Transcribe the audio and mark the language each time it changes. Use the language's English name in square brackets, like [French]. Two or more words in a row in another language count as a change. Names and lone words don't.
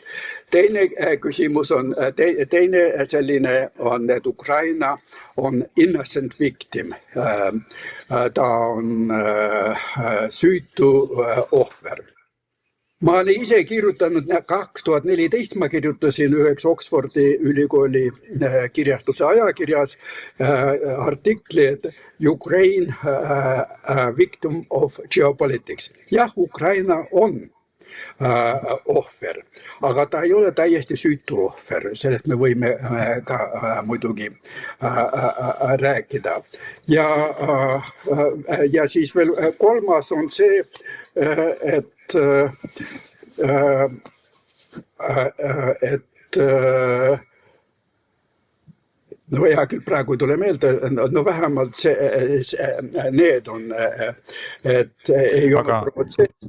[Estonian] Teine küsimus on, teine selline on, et Ukraina on [English] innocent victim. [Estonian] Ta on süütu ohver. Ma olen ise kirjutanud 2014, ma kirjutasin üheks Oxfordi ülikooli kirjastuse ajakirjas artikli, et [English] Ukraine victim of geopolitics. [Estonian] Jah, Ukraina on ohver, aga ta ei ole täiesti süütu ohver, sellest me võime ka muidugi rääkida. Ja siis veel kolmas on see, et no hea küll praegu ei tule meelde, no vähemalt need on, et ei ole provotseeritud.